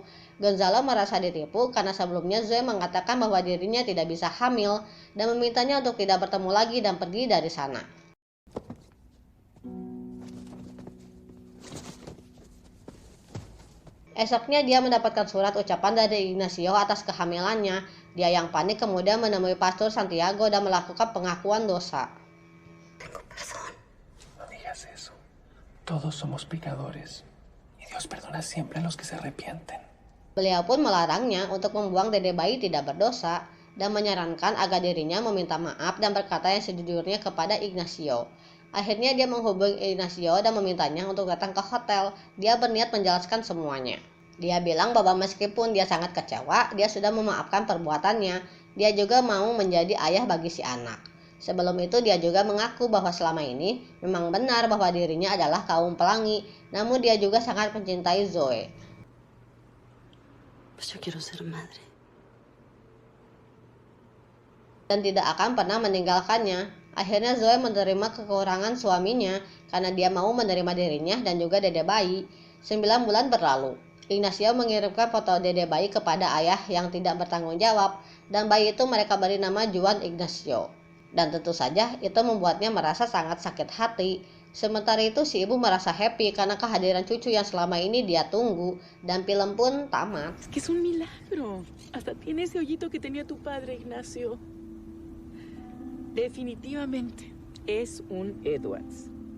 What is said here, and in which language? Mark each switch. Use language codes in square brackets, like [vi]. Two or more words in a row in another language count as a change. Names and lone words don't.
[id] Gonzalo merasa ditipu karena sebelumnya Zoe mengatakan bahwa dirinya tidak bisa hamil dan memintanya untuk tidak bertemu lagi dan pergi dari sana. Esoknya dia mendapatkan surat ucapan dari Ignacio atas kehamilannya. Dia yang panik kemudian menemui Pastor Santiago dan melakukan pengakuan dosa. [es] No digas eso. Todos somos pecadores. Y Dios perdona siempre a los que se arrepienten. [id] Beliau pun melarangnya untuk membuang dede bayi tidak berdosa dan menyarankan agar dirinya meminta maaf dan berkata yang sejujurnya kepada Ignacio. Akhirnya dia menghubungi Ignacio dan memintanya untuk datang ke hotel. Dia berniat menjelaskan semuanya. Dia bilang bahwa meskipun dia sangat kecewa, dia sudah memaafkan perbuatannya. Dia juga mau menjadi ayah bagi si anak. Sebelum itu dia juga mengaku bahwa selama ini memang benar bahwa dirinya adalah kaum pelangi. Namun dia juga sangat mencintai Zoe. [es] Pues yo quiero ser madre. [id] Dan tidak akan pernah meninggalkannya. Akhirnya Zoe menerima kekurangan suaminya karena dia mau menerima dirinya dan juga dede bayi. 9 bulan berlalu. Ignacio mengirimkan foto dede bayi kepada ayah yang tidak bertanggung jawab dan bayi itu mereka beri nama Juan Ignacio. Dan tentu saja itu membuatnya merasa sangat sakit hati. Sementara itu si ibu merasa happy karena kehadiran cucu yang selama ini dia tunggu dan film pun tamat. [es] Es que es un milagro. Hasta tiene ese hoyito que tenía tu padre, Ignacio. Definitivamente es un Edwards.